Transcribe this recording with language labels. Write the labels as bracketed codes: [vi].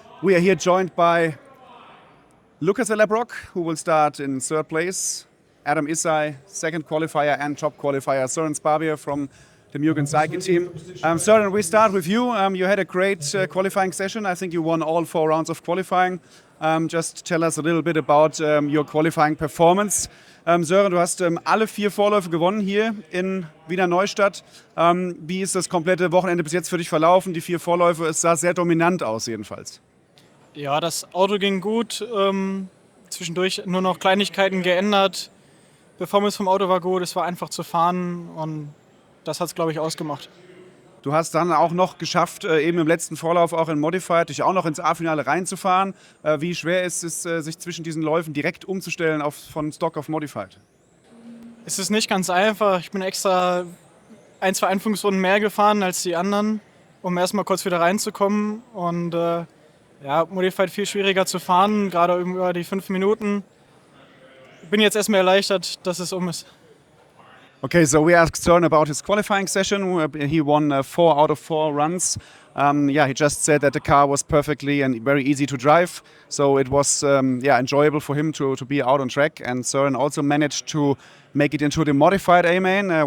[en] We are here joined by Lucas Ellerbrock, who will start in third place, Adam Isai, second qualifier, and top qualifier Søren Sparbier from the Mugen Cycle team. Søren, we start with you. You had a great qualifying session. I think you won all 4 rounds of qualifying. Just tell us a little bit about your qualifying performance. [de] Søren, du hast alle 4 Vorläufe gewonnen hier in Wiener Neustadt. Wie ist das komplette Wochenende bis jetzt für dich verlaufen? Die 4 Vorläufe, es sah sehr dominant aus jedenfalls. Ja, das Auto ging gut. Zwischendurch nur noch Kleinigkeiten geändert. Performance vom Auto war gut, es war einfach zu fahren und das hat es, glaube ich, ausgemacht. Du hast dann auch noch geschafft, eben im letzten Vorlauf auch in Modified, dich auch noch ins A-Finale reinzufahren. Wie schwer ist es, sich zwischen diesen Läufen direkt umzustellen von Stock auf Modified? Es ist nicht ganz einfach. Ich bin extra 1, 2 Einführungsrunden mehr gefahren als die anderen, um erstmal kurz wieder reinzukommen. Und Modified viel schwieriger zu fahren, gerade über die 5 Minuten. Bin jetzt erstmal erleichtert, dass es um ist. [en] Okay, so we asked Søren about his qualifying session. He won 4 out of 4 runs. He just said that the car was perfectly and very easy to drive. So it was enjoyable for him to be out on track. And Søren also managed to make it into the modified A-main.